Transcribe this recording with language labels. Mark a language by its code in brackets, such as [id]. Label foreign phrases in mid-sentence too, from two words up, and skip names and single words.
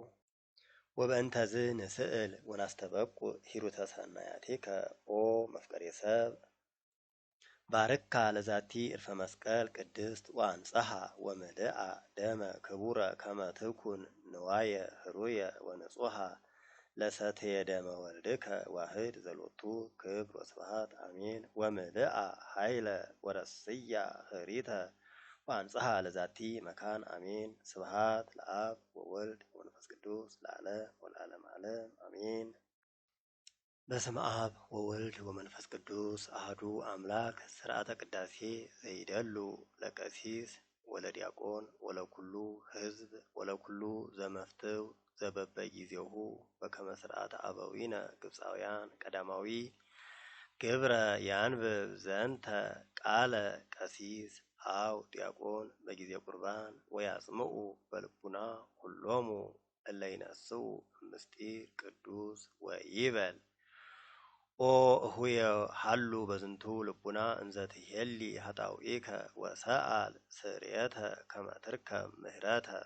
[gez] ወበእንተዝ ንስእል ወናስተበቁ ሂሩተ ሰናያቲከ ኦ መፍቀሬ ሰብ ባርካ ለዛቲ ዕርፈ መስቀል ቅድስት ወአንጽሐ ወምልአ ደመ ክቡረ ከመ ትኩን ንዋየ ህሩየ ወንጹሐ ለሰትየ ደመ ወልድከ ዋህድ ዘሎቱ ክብር ወስብሐት አሜን። ወምልአ ኃይለ ወረስያ ህሪተ ወአንጽሐ ለዛቲ መካን አሜን። ስብሐት ለአብ ወወልድ ወመንፈስ ቅዱስ ለዓለም ወለዓለመ ዓለም አሜን። በስመ አብ ወወልድ ወመንፈስ ቅዱስ አሐዱ አምላክ ሥርዓተ ቅዳሴ ዘይደሉ ለቀሲስ ወለዲያቆን ወለኩሉ ሕዝብ ወለኩሉ ዘመፍትው ዘበበጊዜሁ በከመ ሥርዓተ አበዊነ ግብፃውያን ቀዳማዊ ግብረ ያንብብ ዘንተ ቃለ ቀሲስ አው ዲያቆን በጊዜ ቁርባን ወያጽምዑ በልቡና ሁሎሙ እለ ይነስኡ ምስጢር ቅዱስ ወይበል ኦ እሁየ ሀሉ በዝንቱ ልቡና እንዘ ትሄሊ ኃጣውኢከ ወሰአል ስርየተ ከመ ትርከብ ምህረተ